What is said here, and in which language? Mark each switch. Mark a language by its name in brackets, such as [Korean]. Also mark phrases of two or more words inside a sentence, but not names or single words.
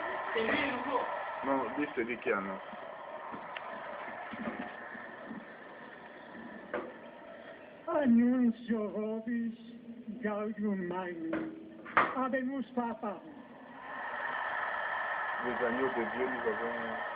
[French] C'est lui le nouveau. Non, lui c'est lui qui annonce. [Latin] Annuncio vobis gaudium magnum, habemus papam. [French] Les agneaux de Dieu, nous avons...